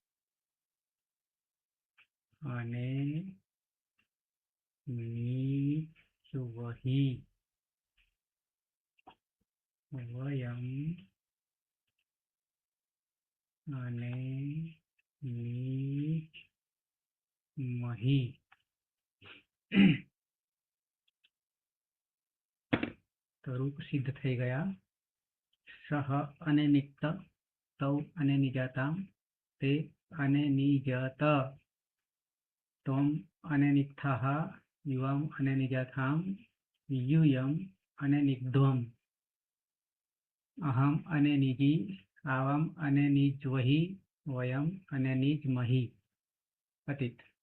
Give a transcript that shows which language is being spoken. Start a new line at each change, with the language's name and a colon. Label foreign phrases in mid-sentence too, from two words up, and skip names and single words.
Sanskrit: अनिनिज्वहि वयम अनिनिज्महि
Gujarati: તો રૂપ સિદ્ધ થઈ ગયા
Sanskrit: सह अनिनिक्त तौ अनिनिजाताम ते अनिनिजत त्वम अनिनिक्थः युवाम अनिनिजाथाम यूयम अनिनिग्ध्वम अहम अनिनिजी आवाम अनिनिज्वहि वयम अनिनिज्महि अतीत